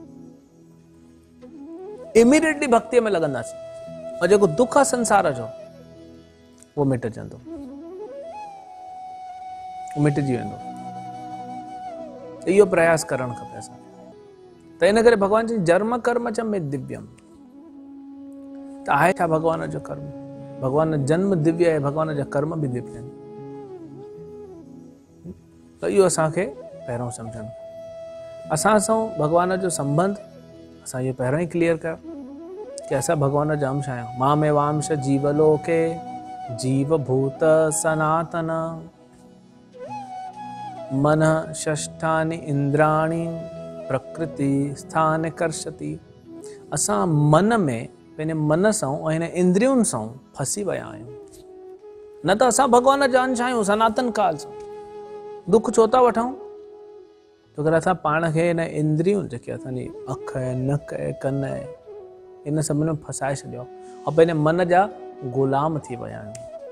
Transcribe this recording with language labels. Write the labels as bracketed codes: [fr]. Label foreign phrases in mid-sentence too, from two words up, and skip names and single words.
[sd] इमीडिएटली भक्तीअ में लॻंदासीं, और जेको दुख आहे संसार जो उहो मिटजंदो, मिटजी वेंदो। इहो प्रयास करणु खपे असांखे। त इन करे भॻवान जी [sa] जन्म कर्म च में दिव्यम, [sd] त आहे छा भॻवान जो कर्म? भॻवान जो जन्म दिव्य आहे, भॻवान जा कर्म बि दिव्य आहिनि। त इहो असांखे पहिरों सम्झणु, असां सां भॻवान जो संबंध असां इहो पहिरों ई क्लियर कयो कि असां भॻवान जा अंश आहियूं। [sa] मामेवांश जीवलोके जीवभूत सनातन मन षष्ठानि इंद्राणि प्रकृति स्थान कर्षति। [sd] असां मन में पंहिंजे मन सां ऐं हिन इंद्रियुनि सां फसी विया आहियूं, न त असां भॻवान जा अंश आहियूं सनातन काल सां। दुख छो था वठूं? छो करे असां पाण खे हिन इंद्रियूं जेके असांजी अखि आहे, नक आहे, कन आहे, इन सभिनी में फसाए छॾियो ऐं पंहिंजे मन जा ग़ुलाम थी विया आहियूं।